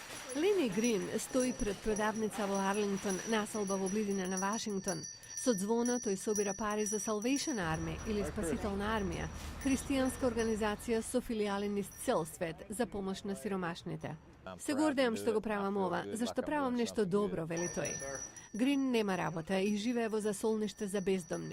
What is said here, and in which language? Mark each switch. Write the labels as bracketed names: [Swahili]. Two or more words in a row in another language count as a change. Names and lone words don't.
[Macedonian] Лени Грин стои пред продавница в Арлингтон, населба в близини на Вашингтон. Со звона тој собира пари за Salvation Army или Спасителна армија, христијанска организација со филијали низ цел свет за помош на сиромашните. Се гордеам што го правам ова, зашто правам нешто добро, вели тој. Грин нема работа и живее во засолниште за бездомни.